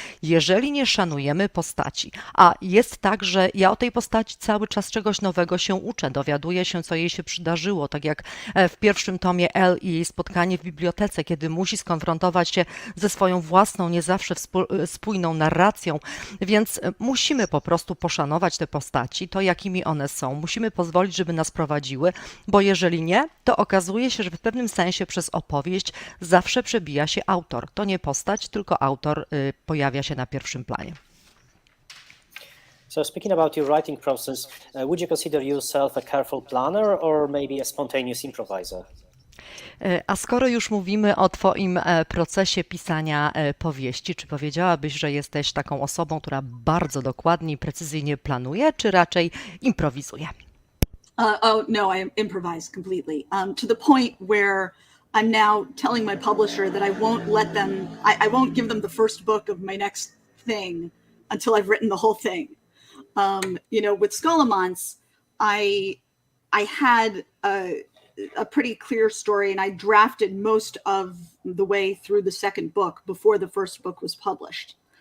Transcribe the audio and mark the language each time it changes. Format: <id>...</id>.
<pl>Jeżeli nie szanujemy postaci, a jest tak, że ja o tej postaci cały czas czegoś nowego się uczę, dowiaduję się, co jej się przydarzyło, tak jak w pierwszym tomie Elle i jej spotkanie w bibliotece, kiedy musi skonfrontować się ze swoją własną, nie zawsze spójną narracją, więc musimy po prostu poszanować te postaci, to jakimi one są. Musimy pozwolić, żeby nas prowadziły, bo jeżeli nie, to okazuje się, że w pewnym sensie przez opowieść zawsze przebija się autor. To nie postać, tylko autor pojawia się na pierwszym planie.</pl> <en>So speaking about your writing process, would you consider yourself a careful planner or maybe a spontaneous improviser?</en> <pl>A skoro już mówimy o Twoim procesie pisania powieści, czy powiedziałabyś, że jesteś taką osobą, która bardzo dokładnie i precyzyjnie planuje, czy raczej improwizuje?</pl> <en>Oh no, I improvise completely. To the point where I'm now telling my publisher that I won't let them. I won't give them the first book of my next thing until I've written the whole thing. With Scholomance, I had a pretty clear story, and I drafted most of the way through the second book before the first book was published.</en>